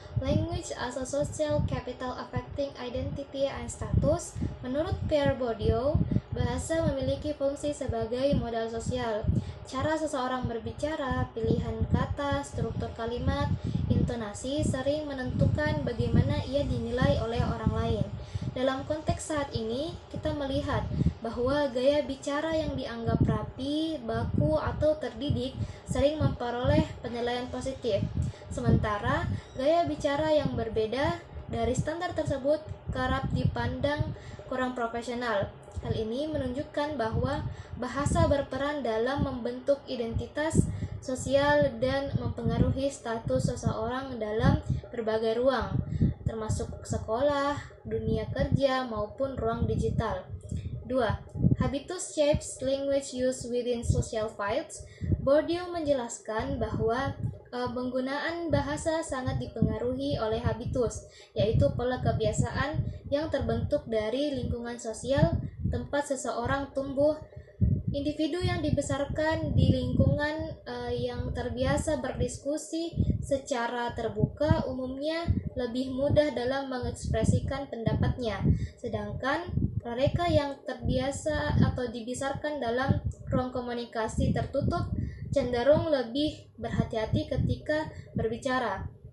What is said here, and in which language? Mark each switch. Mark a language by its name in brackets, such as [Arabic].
[English] Language as a social capital affecting identity and status. [Indonesian] Menurut Pierre Bourdieu, bahasa memiliki fungsi sebagai modal sosial. Cara seseorang berbicara, pilihan kata, struktur kalimat, intonasi sering menentukan bagaimana ia dinilai oleh orang lain. Dalam konteks saat ini, kita melihat bahwa gaya bicara yang dianggap rapi, baku, atau terdidik sering memperoleh penilaian positif. Sementara, gaya bicara yang berbeda dari standar tersebut kerap dipandang kurang profesional. Hal ini menunjukkan bahwa bahasa berperan dalam membentuk identitas sosial dan mempengaruhi status seseorang dalam berbagai ruang, termasuk sekolah, dunia kerja, maupun ruang digital. 2. [English] Habitus shapes language use within social fields. [Indonesian] Bourdieu menjelaskan bahwa penggunaan bahasa sangat dipengaruhi oleh habitus, yaitu pola kebiasaan yang terbentuk dari lingkungan sosial tempat seseorang tumbuh. Individu yang dibesarkan di lingkungan yang terbiasa berdiskusi secara terbuka umumnya lebih mudah dalam mengekspresikan pendapatnya, sedangkan mereka yang terbiasa atau dibesarkan dalam ruang komunikasi tertutup cenderung lebih berhati-hati ketika berbicara.